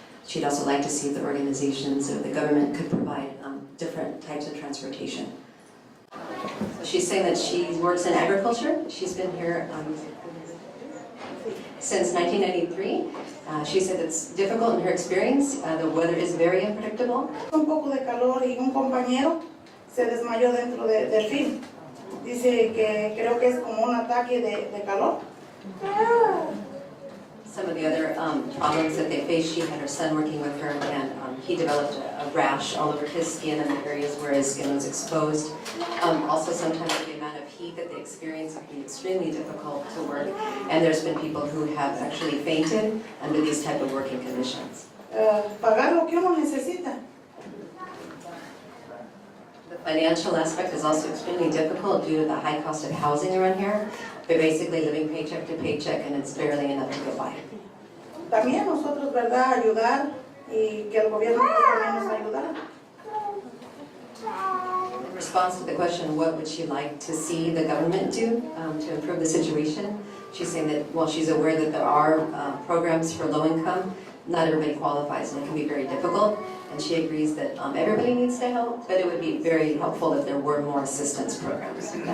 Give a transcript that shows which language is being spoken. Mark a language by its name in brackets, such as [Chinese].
[English] She'd also like to see if the organizations or the government could provide different types of transportation. So she's saying that she works in agriculture. She's been here since 1993. She said it's difficult in her experience. The weather is very unpredictable. [Spanish] Un poco de calor y un compañero se desmayó dentro del film. Dice que creo que es como un ataque de calor. [English] Some of the other problems that they faced, she had her son working with her, and he developed a rash all over his skin and the areas where his skin was exposed. Also, sometimes the amount of heat that they experience can be extremely difficult to work, and there's been people who have actually fainted under these type of working conditions. [Spanish] Pagar lo que uno necesita. [English] The financial aspect is also extremely difficult due to the high cost of housing around here. They're basically living paycheck to paycheck, and it's barely enough to get by. [Spanish] También nosotros, ¿verdad? Ayudar y que el gobierno también nos ayudara. [English] In response to the question, what would she like to see the government do to improve the situation? She's saying that while she's aware that there are programs for low income, not everybody qualifies, and it can be very difficult. And she agrees that everybody needs to help, but it would be very helpful if there were more assistance programs.